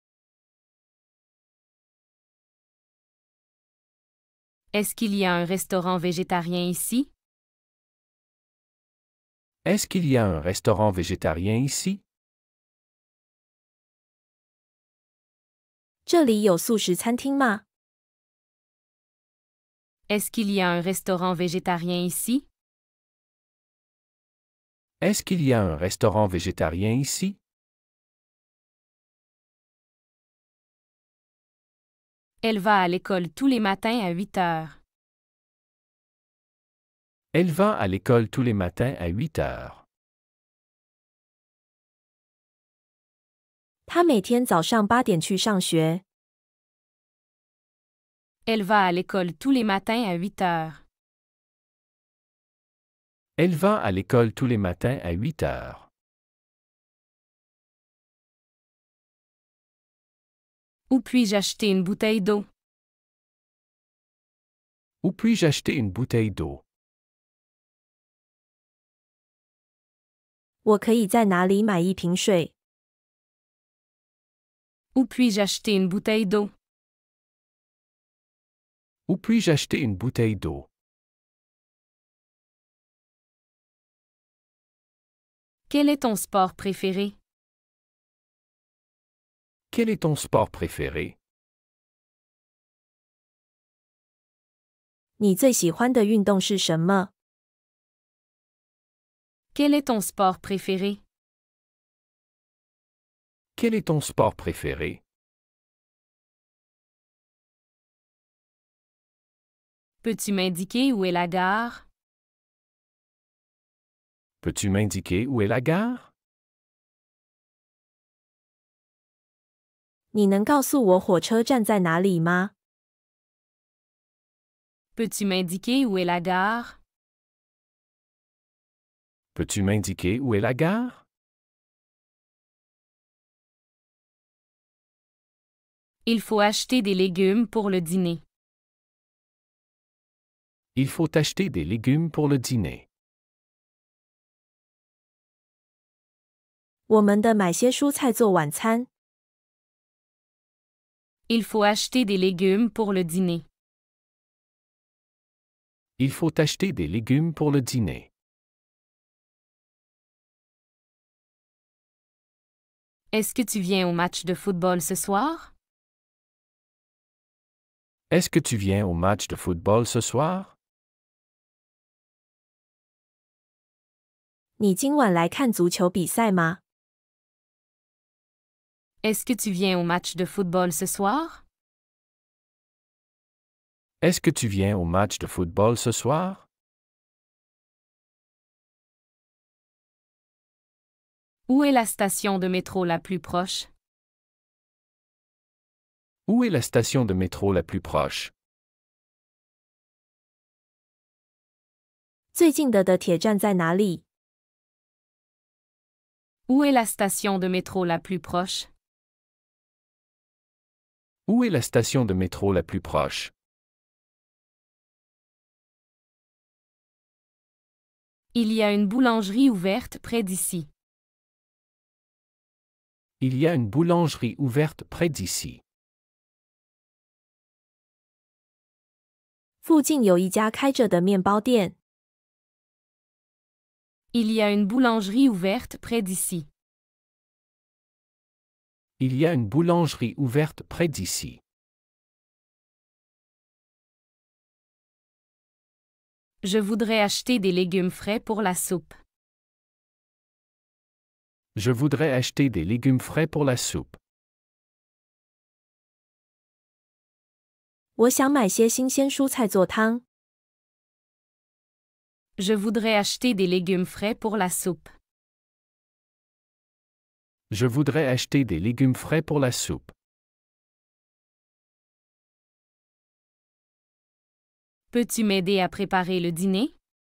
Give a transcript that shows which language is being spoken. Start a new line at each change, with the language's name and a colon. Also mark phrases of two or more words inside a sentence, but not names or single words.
French: Est-ce qu'il y a un restaurant végétarien ici? Est-ce qu'il y a un restaurant végétarien ici?
Chinese: 这里有素食餐厅吗？
French: Est-ce qu'il y a un restaurant végétarien ici? Est-ce qu'il y a un restaurant végétarien ici? Elle va à l'école tous les matins à 8 heures. Elle va à l'école tous les matins à 8 heures.
Chinese: 他每天早上8点去上学。
French: Elle va à l'école tous les matins à 8 heures. Elle va à l'école tous les matins à 8 heures. Où puis-je acheter une bouteille d'eau? Où puis-je acheter une bouteille d'eau?
Chinese: 我可以在哪里买一瓶水？
French: Où puis-je acheter une bouteille d'eau? Où puis-je acheter une bouteille d'eau? Quel est ton sport préféré? Quel est ton sport préféré?
Chinese: 你最喜欢的运动是什么？
French: Quel est ton sport préféré? Quel est ton sport préféré? Peux-tu m'indiquer où est la gare? Peux-tu m'indiquer où est la gare?
Chinese: 你能告诉我火车站在哪里吗？
French: Peux-tu m'indiquer où est la gare? Peux-tu m'indiquer où est la gare? Il faut acheter des légumes pour le dîner. Il faut acheter des légumes pour le dîner.
Chinese: 我们的买些蔬菜做晚餐。
French: Il faut acheter des légumes pour le dîner. Il faut acheter des légumes pour le dîner. Est-ce que tu viens au match de football ce soir? Est-ce que tu viens au match de football ce soir?
Chinese: 你今晚来看足球比赛吗？
French: Est-ce que tu viens au match de football ce soir? Est-ce que tu viens au match de football ce soir? Où est la station de métro la plus proche? Où est la station de métro la plus proche?
Chinese: 最近的铁站在哪里？
French: Où est la station de métro la plus proche? Où est la station de métro la plus proche? Il y a une boulangerie ouverte près d'ici. Il y a une boulangerie ouverte près d'ici.
Chinese: 附近有一家开着的面包店。
French: Il y a une boulangerie ouverte près d'ici. Il y a une boulangerie ouverte près d'ici. Je voudrais acheter des légumes frais pour la soupe. Je voudrais acheter des légumes frais pour la soupe.
Chinese: 我想买些新鲜蔬菜做汤。
French: Je voudrais acheter des légumes frais pour la soupe. Je voudrais acheter des légumes frais pour la soupe. Peux-tu m'aider à préparer le dîner?